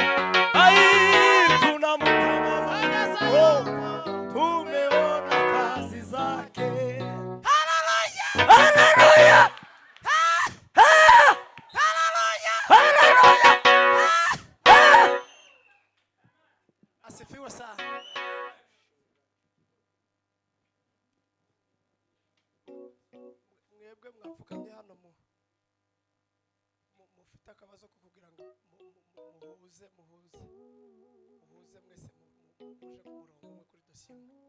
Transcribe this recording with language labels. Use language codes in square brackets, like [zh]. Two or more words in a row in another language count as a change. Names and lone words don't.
[sw] Ai, tunamtangaza yupo, tumeona kazi zake. Haleluya! Haleluya! Haleluya! Asifiwe sana. [rw] Mwebwe mwapfukamye hano mufite akabazo ko kugira ngo muhuze mwese muje ku murongo umwe kuri dosiye.